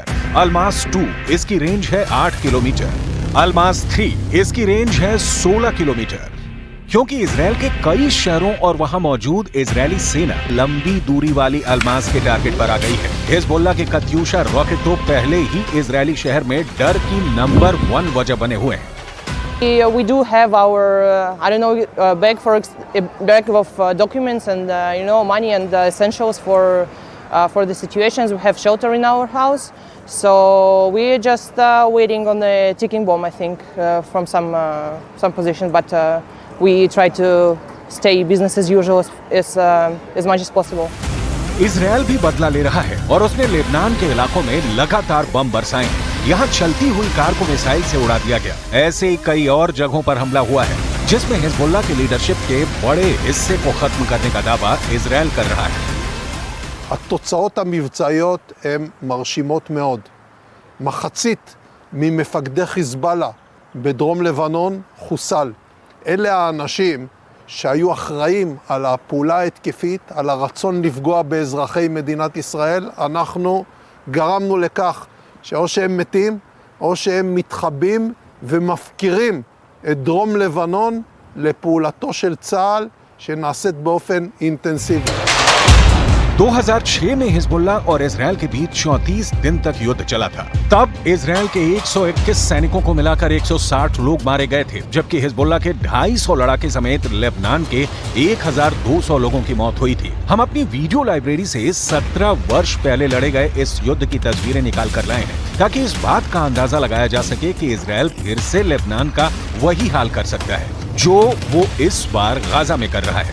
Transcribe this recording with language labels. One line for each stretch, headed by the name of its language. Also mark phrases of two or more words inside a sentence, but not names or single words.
Hindi: अलमास 2 इसकी रेंज है 8 किलोमीटर। अलमास 3 इसकी रेंज है 16 किलोमीटर। क्योंकि इजरायल के कई शहरों और वहां मौजूद इजरायली सेना लंबी दूरी वाली अलमास के टारगेट पर आ गई है। हिजबुल्ला के कत्यूशा रॉकेट तो पहले ही इजरायली शहर में डर की नंबर 1 वजह बने हुए हैं।
English: We do have our, bag of documents and money and essentials for the situations. We have shelter in our house, so we're just waiting on the ticking bomb. I think from some position, but we try to stay business as usual as much as possible.
Hindi: इजरायल भी बदला ले रहा है और उसने लेबनान के इलाकों में लगातार बम बरसाए हैं। यहाँ चलती हुई कार को मिसाइल से उड़ा दिया गया। ऐसे ही कई और जगहों पर हमला हुआ है, जिसमें हिजबुल्ला की लीडरशिप के बड़े हिस्से को खत्म करने का दावा इजरायल कर रहा है।
Hebrew: התוצאות המבצעיות הן מרשימות מאוד. מחצית ממפקדי חיזבאללה בדרום לבנון חוסל. אלה האנשים שהיו אחראים על הפעולה ההתקפית, על הרצון לפגוע באזרחי מדינת ישראל. אנחנו גרמנו לכך שאו שהם מתים או שהם מתחבאים ומפקירים את דרום לבנון לפעולתו של צה"ל שנעשית באופן אינטנסיבי.
Hindi: 2006 में हिजबुल्ला और इजरायल के बीच 34 दिन तक युद्ध चला था। तब इजरायल के 121 सैनिकों को मिलाकर 160 लोग मारे गए थे, जबकि हिजबुल्ला के 250 लड़ाके समेत लेबनान के 1200 लोगों की मौत हुई थी। हम अपनी
English: video library
Hindi: से 17 वर्ष पहले लड़े गए इस युद्ध की तस्वीरें निकाल कर लाए हैं, ताकि इस बात का अंदाजा लगाया जा सके कि इजरायल फिर से लेबनान का वही हाल कर सकता है जो वो इस बार गाजा में कर रहा है।